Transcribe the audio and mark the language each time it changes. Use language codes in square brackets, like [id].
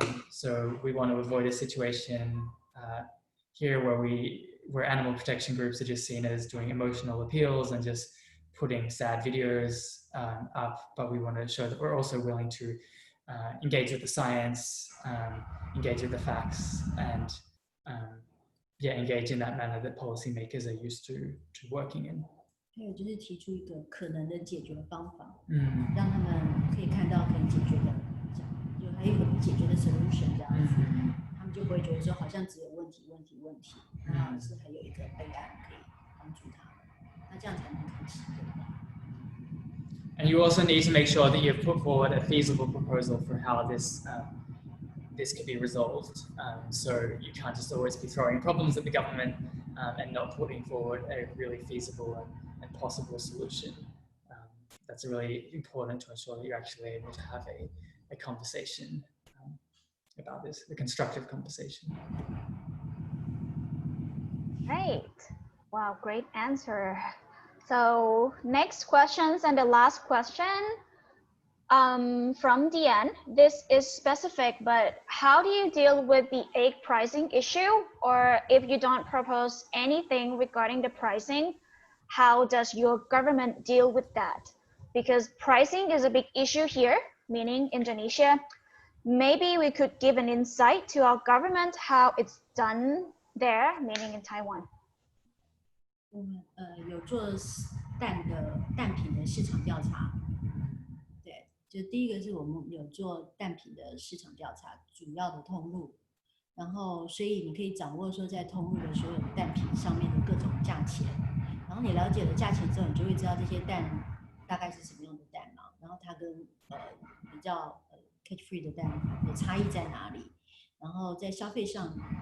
[en] So we want to avoid a situation here where animal protection groups are just seen as doing emotional appeals and just putting sad videos up, but we want to show that we're also willing to engage with the science, engage with the facts, and engage in that manner that policymakers are used to working in. [zh] 还有就是提出一个可能的解决方法，让他们可以看到可以解决的，就还有一个解决的 solution 这样子，他们就不会觉得说好像只有问题，那是还有一个备案可以帮助他们，那这样才能开始。 [en] And you also need to make sure that you've put forward a feasible proposal for how this can be resolved. So you can't just always be throwing problems at the government and not putting forward a really feasible and possible solution. That's really important to ensure that you're actually able to have a conversation about this, a constructive conversation. Great. Wow, great answer. So next questions, and the last question from Diane. This is specific, but how do you deal with the egg pricing issue? Or if you don't propose anything regarding the pricing, how does your government deal with that? Because pricing is a big issue here, meaning Indonesia. Maybe we could give an insight to our government how it's done there, meaning in Taiwan. [zh] 我们有做蛋品的市场调查，对，就第一个是我们有做蛋品的市场调查，主要的通路，然后所以你可以掌握说在通路的所有蛋品上面的各种价钱，然后你了解了价钱之后，你就会知道这些蛋大概是什么样的蛋嘛，然后它跟比较catch free 的蛋的差异在哪里，然后在消费上